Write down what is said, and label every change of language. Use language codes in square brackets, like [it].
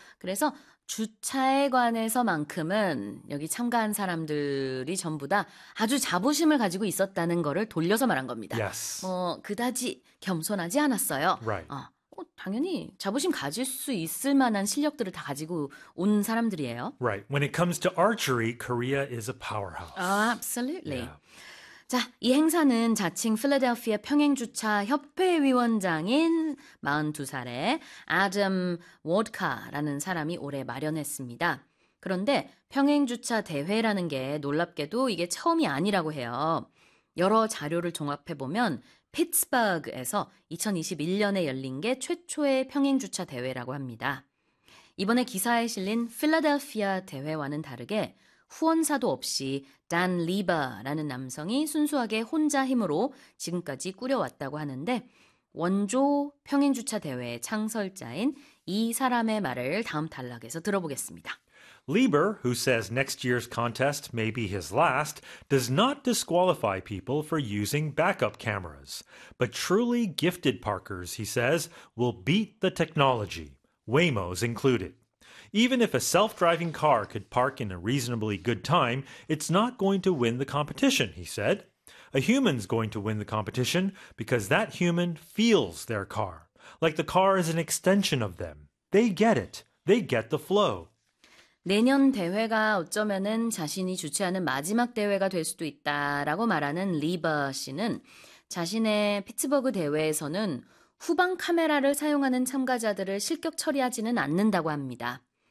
[ko] 그래서 주차에 관해서만큼은 여기 참가한 사람들이 전부 다 아주 자부심을 가지고 있었다는 거를 돌려서 말한 겁니다. [en] Yes. [ko] 뭐, 그다지 겸손하지 않았어요. 당연히 자부심 가질 수 있을 만한 실력들을 다 가지고 온 사람들이에요. [en] When it comes to archery, Korea is a powerhouse. Absolutely. [ko] 자, 이 행사는 자칭 필라델피아 평행주차 협회 위원장인 42살의 아담 워드카라는 사람이 올해 마련했습니다. 그런데 평행주차 대회라는 게 놀랍게도 이게 처음이 아니라고 해요. 여러 자료를 종합해 보면 피츠버그에서 2021년에 열린 게 최초의 평행주차 대회라고 합니다. 이번에 기사에 실린 필라델피아 대회와는 다르게 후원사도 없이 단 리버라는 남성이 순수하게 혼자 힘으로 지금까지 꾸려왔다고 하는데 원조 평행주차 대회의 창설자인 이 사람의 말을 다음 단락에서 들어보겠습니다. [en] Lieber, who says next year's contest may be his last, does not disqualify people for using backup cameras. But truly gifted parkers, he says, will beat the technology, Waymos included. Even if a self-driving car could park in a reasonably good time, it's not going to win the competition, he said. A human's going to win the competition because that human feels their car. Like the car is an extension of them. They get it. They get the flow. [ko] 내년 대회가 어쩌면은 자신이 주최하는 마지막 대회가 될 수도 있다라고 말하는 리버 씨는 자신의 피츠버그 대회에서는 후방 카메라를 사용하는 참가자들을 실격 처리하지는 않는다고 합니다.